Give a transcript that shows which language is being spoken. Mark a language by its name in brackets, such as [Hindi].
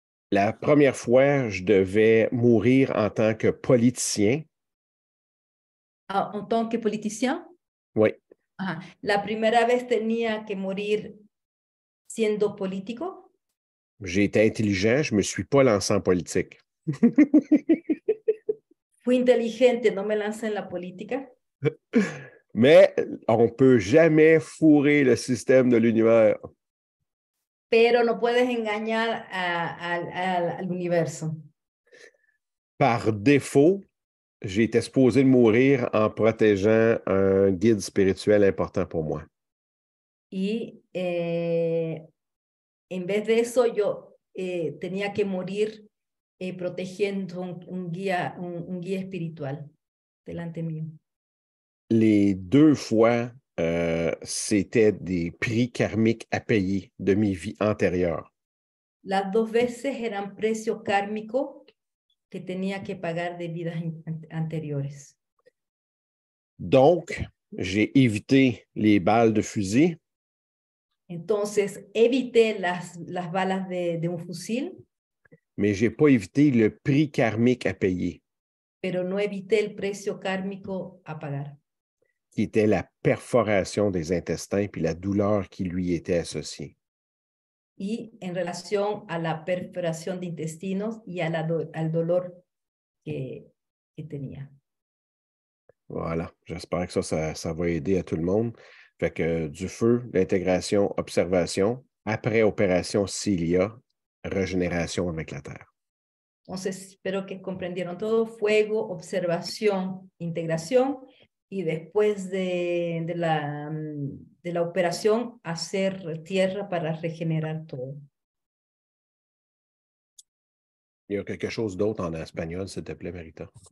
[French] La première fois, je devais mourir en tant que politicien. En tant que politicien? Oui. Ajá. [Spanish] La primera vez tenía que morir siendo político. [French] J'ai été intelligent, je ne me suis pas lancé en politique. [Spanish] Fui inteligente, no me lancé en la política. [French] Mais on ne peut jamais fourrer le système de l'univers. [Spanish] Pero no puedes engañar al universo. [French] Par défaut, j'ai été supposé de mourir en protégeant un guide spirituel important pour moi. [Spanish] Y en vez de eso, yo tenía que morir protegiendo un guía espiritual delante mío. [French] Les 2 fois, c'était des prix karmiques à payer de mes vies antérieures. [Spanish] Las 2 veces eran precio kármico que tenía que pagar de vidas anteriores. [French] Donc, j'ai évité les balles de fusil. [Spanish] Entonces, evité las balas de un fusil, [French] Mais je n'ai pas évité le prix karmique à payer, [Spanish] pero no evité el precio kármico a pagar, [French] qui était la perforation des intestins puis la douleur qui lui était associée. [Spanish] y en relación a la perforación de intestinos y al dolor que tenía. [French] Voilà, j'espère que ça va aider à tout le monde. Fait que du feu, l'intégration, observation, après opération Cilia, régénération avec la Terre. [Spanish] Entonces, espero que comprendieron todo: fuego, observación, integración, y después de la operación, hacer tierra para regenerar todo. [French] Il y a quelque chose d'autre en espagnol, s'il te plaît, Marita.